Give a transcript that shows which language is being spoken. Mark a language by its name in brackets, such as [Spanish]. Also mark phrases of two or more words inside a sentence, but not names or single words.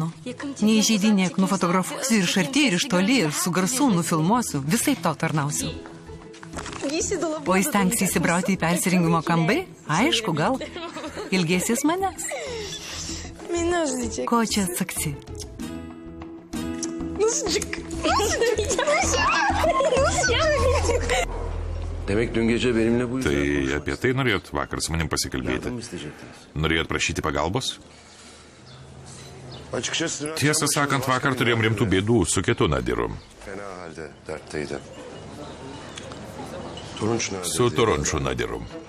[Lithuanian] Neįžeidinėk, nufotografuosiu ir iš arti, ir iš toli, ir su garsu nufilmuosiu. Visaip tau tarnausiu. O įstengsi įsibrauti į persirengimo kambarį? Aišku, gal. Ilgėsies manęs? Ko čia atsaksi? [Turkish] Demek dün gece benimle bu yüzden... [Lithuanian] Tai apie tai norėjot vakar su manim pasikalbėti. Norėjot prašyti pagalbos? Tiesą sakant, vakar turėjom rimtų bėdų su kitu Nadiru. Su Turunču Nadiru.